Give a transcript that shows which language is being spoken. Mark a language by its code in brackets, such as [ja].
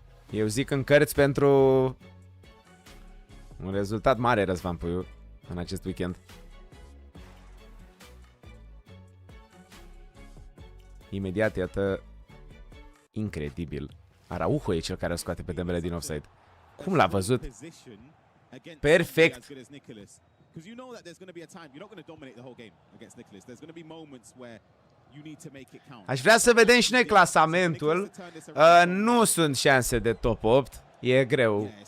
[ro] Eu zic în cărți pentru un rezultat mare, Razvan Puiu, în acest weekend. Imediat, iată, incredibil. Araujo e cel care o scoate pe Dembele din offside. Cum l-a văzut? Perfect. [en] Because you know that there's going to be a time you're not going to dominate the whole game against Nicholas. There's going to be moments where you need to make it count. [ro] Aș vrea să vedem și noi clasamentul. Nu sunt șanse de top 8. E greu.